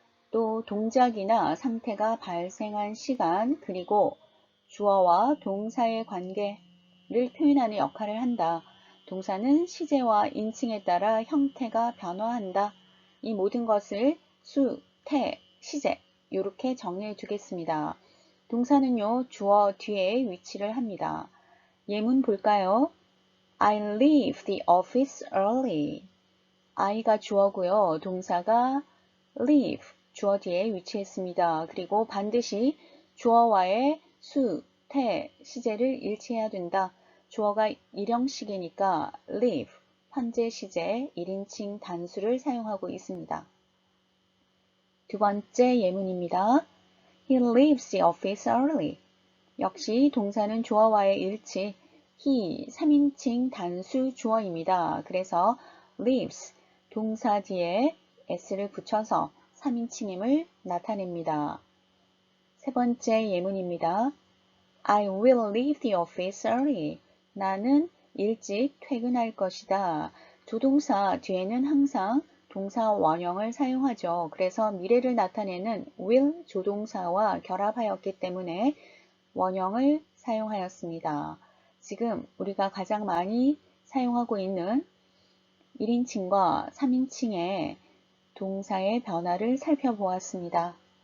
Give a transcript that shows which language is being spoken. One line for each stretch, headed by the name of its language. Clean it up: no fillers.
Korean: 또 동작이나 상태가 발생한 시간 그리고 주어와 동사의 관계를 표현하는 역할을 한다. 동사는 시제와 인칭에 따라 형태가 변화한다. 이 모든 것을 수, 태, 시제 이렇게 정리해 두겠습니다. 동사는요, 주어 뒤에 위치를 합니다. 예문 볼까요?
English: I leave the office early.
Korean: I가 주어고요. 동사가 leave, 주어 뒤에 위치했습니다. 그리고 반드시 주어와의 수, 태, 시제를 일치해야 된다. 주어가 일형식이니까 leave, 현재 시제 1인칭 단수를 사용하고 있습니다. 두 번째 예문입니다.
English: He leaves the office early.
Korean: 역시 동사는 주어와의 일치, he 3인칭 단수 주어입니다. 그래서 leaves, 동사 뒤에 s를 붙여서 3인칭임을 나타냅니다. 세 번째 예문입니다.
English: I will leave the office early.
Korean: 나는 일찍 퇴근할 것이다. 조동사 뒤에는 항상 동사 원형을 사용하죠. 그래서 미래를 나타내는 will 조동사와 결합하였기 때문에 원형을 사용하였습니다. 지금 우리가 가장 많이 사용하고 있는 1인칭과 3인칭의 동사의 변화를 살펴보았습니다.